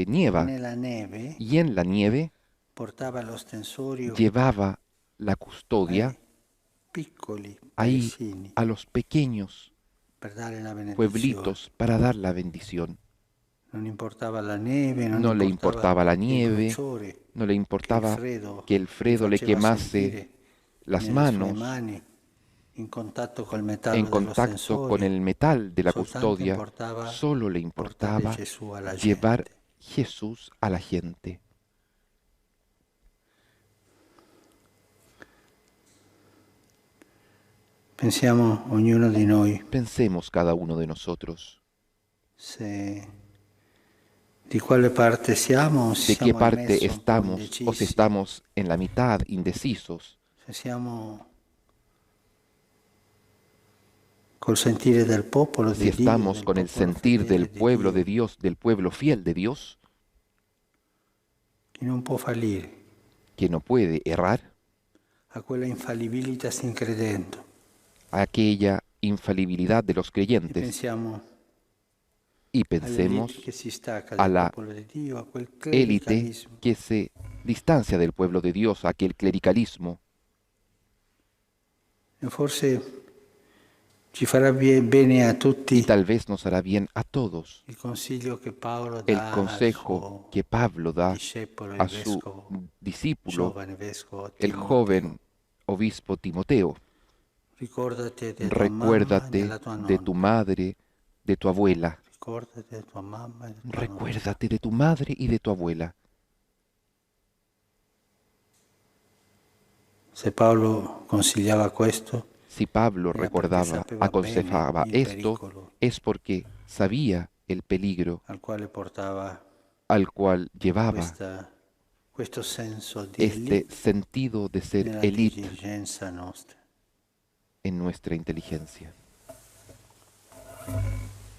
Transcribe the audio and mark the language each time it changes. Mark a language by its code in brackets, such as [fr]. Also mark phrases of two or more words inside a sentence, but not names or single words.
[it] e [es] nieva, [it] nella neve [es] y en la nieve [it] portava l'ostensorio [es] llevaba la [it] ai [es] custodia [it] piccoli [es] ahí [it] paesini [es] a los pequeños [it] per dare la benedizione. [es] pueblitos para dar la bendición. [it] Non importava la neve, non [es] No le [it] importava [es] importaba la [it] il [es] nieve, [it] bruciore [es] no le [it] che il [es] importaba [it] freddo [es] que el [it] gli [es] Fredo le [it] faceva [es] quemase [it] sentire [es] las [it] nelle sue [es] manos [it] mani in contatto col [es] en [it] metallo [es] contacto con [it] dell'ostensorio. [es] el metal de la [it] Soltanto [es] custodia, [it] importava [es] solo le [it] portare [es] importaba [it] Gesù alla [es] llevar [it] gente. [es] Jesús a la gente. [it] Pensiamo ognuno di noi [es] Pensemos cada uno de nosotros [it] se di quale parte siamo o se [es] de qué [it] siamo in [es] parte [it] mezzo un po' [es] estamos o si [it] indecisi, [es] estamos en la mitad, indecisos, [it] se siamo col sentire del popolo [es] si [it] di Dio, [es] estamos [it] del [es] con el [it] popolo [es] sentir del [it] fedele di [es] pueblo de [it] Dio, [es] Dios, del pueblo fiel de Dios, [it] che non può fallire, [es] que no puede errar, [it] a quella infallibilità sin credendo. [es] a aquella infalibilidad de los [it] E [es] creyentes, [it] pensiamo [es] y [it] all'elite che [es] pensemos [it] si stacca [es] a [it] dal [es] la [it] popolo di Dio, a quel [es] élite [it] clericalismo. [es] que se distancia del pueblo de Dios, a aquel clericalismo. [it] E forse ci farà bene a [es] Y [it] tutti [es] tal vez nos hará bien a todos [it] il consiglio che Paolo [es] el [it] dà al [es] consejo [it] suo [es] que Pablo da [it] discepolo, il [es] a su [it] vescovo, [es] discípulo, [it] giovane vescovo [es] el [it] Timoteo. [es] joven obispo Timoteo. [it] Ricordati di tua mamma e [es] Recuérdate [it] della tua [es] de tu [it] nonna. [es] madre, de tu abuela. [it] Ricordati di tua mamma e di tua nonna. [es] Recuérdate de tu madre y de tu abuela. [it] Se Paolo consigliava questo, [es] Si Pablo [it] era perché [es] recordaba, [it] sapeva bene [es] aconsejaba [it] il [es] esto, [it] pericolo [es] es porque sabía el peligro [it] al quale portava [es] al cual llevaba [it] questo senso di [es] este [it] elite [es] sentido de ser [it] nella [es] élite [it] diligenza nostra. [es] en nuestra inteligencia.